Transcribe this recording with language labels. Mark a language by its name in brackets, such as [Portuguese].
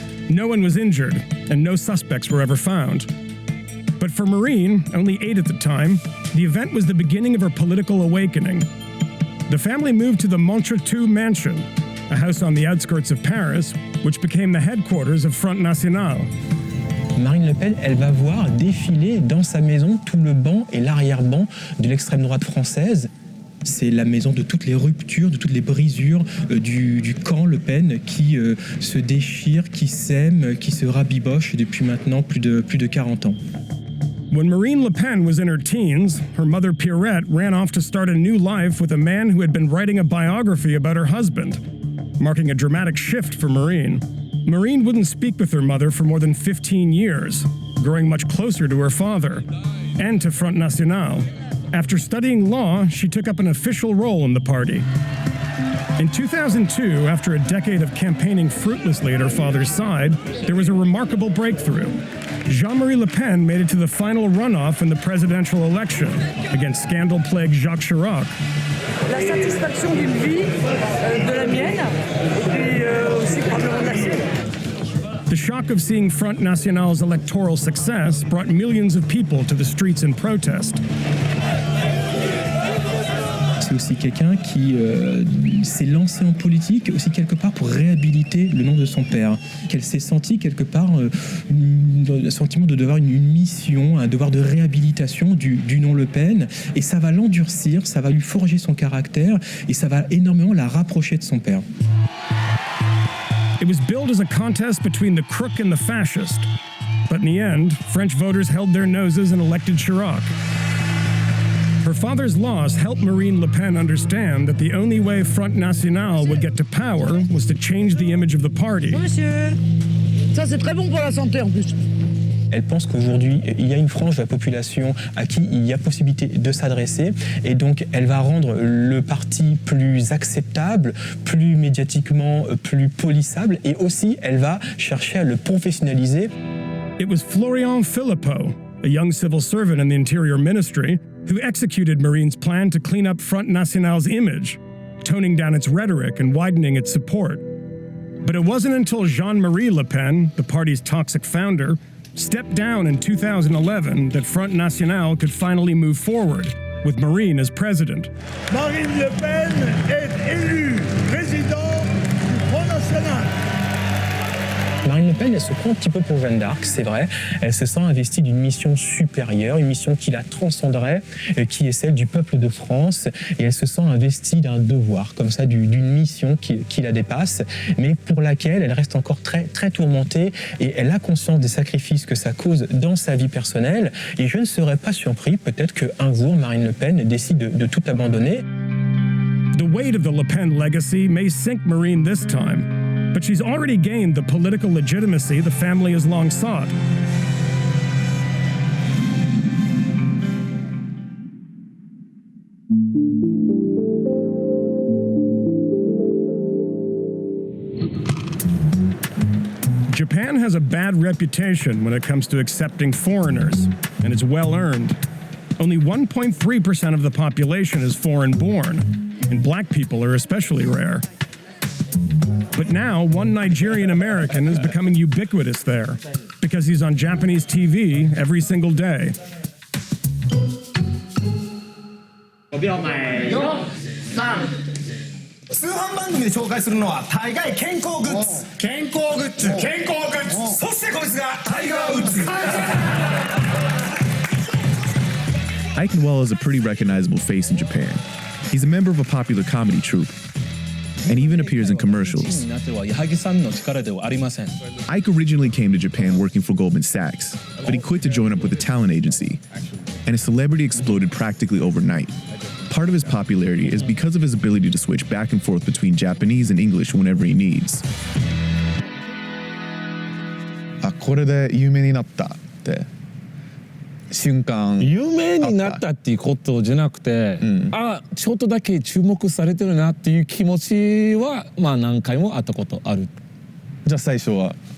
[English] No one was injured, and no suspects were ever found. But for Marine, only 8 at the time, the event was the beginning of her political awakening. The family moved to the Montretout Mansion, a house on the outskirts of Paris, which became the headquarters of Front National. [French] Marine Le Pen, elle va voir défiler dans sa maison tout le banc et l'arrière-banc de l'extrême droite française. C'est la maison de toutes les ruptures, de toutes les brisures du camp Le Pen qui se déchire, qui s'aime, qui se rabiboche depuis maintenant plus de 40 ans. [English] When Marine Le Pen was in her teens, her mother Pierrette ran off to start a new life with a man who had been writing a biography about her husband, marking a dramatic shift for Marine. Marine wouldn't speak with her mother for more than 15 years, growing much closer to her father and to Front National. After studying law, she took up an official role in the party. In 2002, after a decade of campaigning fruitlessly at her father's side, there was a remarkable breakthrough. Jean-Marie Le Pen made it to the final runoff in the presidential election against scandal-plagued Jacques Chirac. [French] La satisfaction d'une vie, de la mienne, et aussi probablement de la sienne. [English] The shock of seeing Front National's electoral success brought millions of people to the streets in protest. [French] C'est aussi quelqu'un qui s'est lancé en politique aussi quelque part pour réhabiliter le nom de son père. Qu'elle s'est sentie quelque part le sentiment de devoir une mission, un devoir de réhabilitation du nom Le Pen, et ça va l'endurcir, ça va lui forger son caractère et ça va énormément la rapprocher de son père. [English] It was billed as a contest between the crook and the fascist, but in the end, French voters held their noses and elected Chirac. Her father's loss helped Marine Le Pen understand that the only way Front National would get to power was to change the image of the party. [French] Monsieur, ça c'est très bon pour la santé en plus. Elle pense qu'aujourd'hui, il y a une frange de la population à qui il y a possibilité de s'adresser, et donc elle va rendre le parti plus acceptable, plus médiatiquement plus polissable, et aussi elle va chercher à le professionnaliser. [English] It was Florian Philippot, a young civil servant in the Interior Ministry, who executed Marine's plan to clean up Front National's image, toning down its rhetoric and widening its support. But it wasn't until Jean-Marie Le Pen, the party's toxic founder, stepped down in 2011 that Front National could finally move forward, with Marine as president. [French] Marine Le Pen est élue président du Front National. Marine Le Pen, elle se prend un petit peu pour Jeanne d'Arc, c'est vrai. Elle se sent investie d'une mission supérieure, une mission qui la transcenderait, qui est celle du peuple de France. Et elle se sent investie d'un devoir, comme ça, d'une mission qui la dépasse, mais pour laquelle elle reste encore très, très tourmentée. Et elle a conscience des sacrifices que ça cause dans sa vie personnelle. Et je ne serais pas surpris, peut-être qu'un jour, Marine Le Pen décide de tout abandonner. [English] The weight of the Le Pen legacy may sink Marine this time, but she's already gained the political legitimacy the family has long sought. Japan has a bad reputation when it comes to accepting foreigners, and it's well earned. Only 1.3% of the population is foreign-born, and black people are especially rare. But now, one Nigerian-American is becoming ubiquitous there, because he's on Japanese TV every single day. [Japanese] 通販番組で紹介するのは大概健康グッズ健康グッズ健康グッズそしてこいつがタイガー・ウッズ [English] Ike Noel is a pretty recognizable face in Japan. He's a member of a popular comedy troupe and even appears in commercials. Ike originally came to Japan working for Goldman Sachs, but he quit to join up with a talent agency, and his celebrity exploded practically overnight. Part of his popularity is because of his ability to switch back and forth between Japanese and English whenever he needs. [Japanese] あ、これで有名になったって瞬間。有名になったっていうことじゃなくて、あ、ちょっとだけ注目されてるなっていう気持ちはまあ何回もあったことある。じゃあ最初は？